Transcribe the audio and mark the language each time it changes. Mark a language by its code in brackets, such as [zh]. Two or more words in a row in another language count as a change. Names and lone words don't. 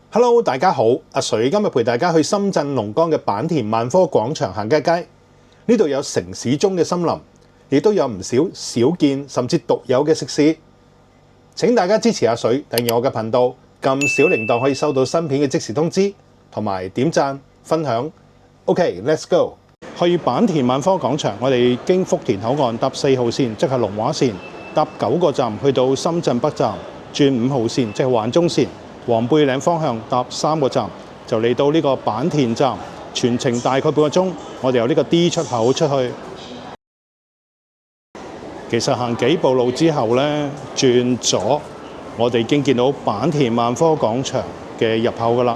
[yue] Hello， 大家好，阿水今日陪大家去深圳龍崗嘅坂田萬科廣場行街街。呢度有城市中嘅森林，亦都有唔少少見甚至獨有嘅食肆。請大家支持阿水，訂閱我嘅頻道，撳小鈴鐺可以收到新片嘅即時通知，同埋點讚分享。 [en] OK，let's go。 [yue] 去坂田萬科廣場，我哋經福田口岸搭4號線，即係龍華線，搭9個站去到深圳北站，轉5號線，即係環中線。黃貝嶺方向搭3個站就嚟到呢個坂田站，全程大概半個鐘。我哋由呢個 D 出口出去，其實行幾步路之後呢，轉左，我哋已經見到坂田萬科廣場嘅入口㗎喇。